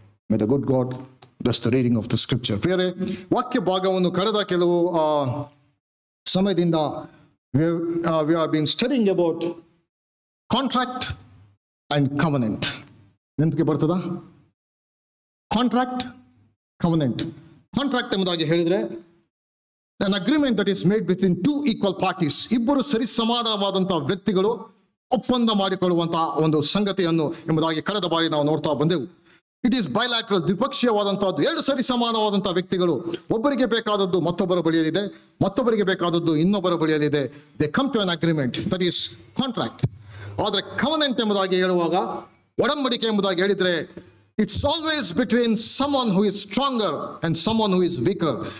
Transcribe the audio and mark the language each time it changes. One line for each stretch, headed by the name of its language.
English: May the good God bless the reading of the scripture.
Kannada: ಪ್ರಿಯರೇ, ವಾಕ್ಯ ಭಾಗವನ್ನು ಕಳೆದ ಕೆಲವು ಸಮಯದಿಂದ
English: we have been studying about contract and covenant.
Kannada: ನೆನಪಿಗೆ ಬರ್ತದ? Contract, covenant.
English: contract
Kannada: ಎಂಬುದಾಗಿ ಹೇಳಿದ್ರೆ
English: an agreement that is made between two equal parties.
Kannada: ಇಬ್ಬರು ಸರಿ ಸಮಾನವಾದಂತಹ ವ್ಯಕ್ತಿಗಳು ಒಪ್ಪಂದ ಮಾಡಿಕೊಳ್ಳುವಂತಹ ಒಂದು ಸಂಗತಿಯನ್ನು ಎಂಬುದಾಗಿ ಕಳೆದ ಬಾರಿ ನಾವು ನೋಡ್ತಾ ಬಂದೆವು.
English: it is bilateral,
Kannada: ದ್ವಿಪಕ್ಷೀಯವಾದಂತಹದ್ದು. ಎರಡು ಸರಿ ಸಮಾನವಾದಂತಹ ವ್ಯಕ್ತಿಗಳು, ಒಬ್ಬರಿಗೆ ಬೇಕಾದದ್ದು ಮತ್ತೊಬ್ಬರ ಬಳಿಯಲ್ಲಿದೆ, ಮತ್ತೊಬ್ಬರಿಗೆ ಬೇಕಾದದ್ದು ಇನ್ನೊಬ್ಬರ ಬಳಿಯಲ್ಲಿದೆ.
English: They come to an agreement, that is contract.
Kannada: ಆದರೆ ಕವನೆಂಟ್ ಎಂಬುದಾಗಿ ಹೇಳುವಾಗ, ಒಡಂಬಡಿಕೆ ಎಂಬುದಾಗಿ ಹೇಳಿದ್ರೆ,
English: It's always between someone who is stronger and someone who is weaker.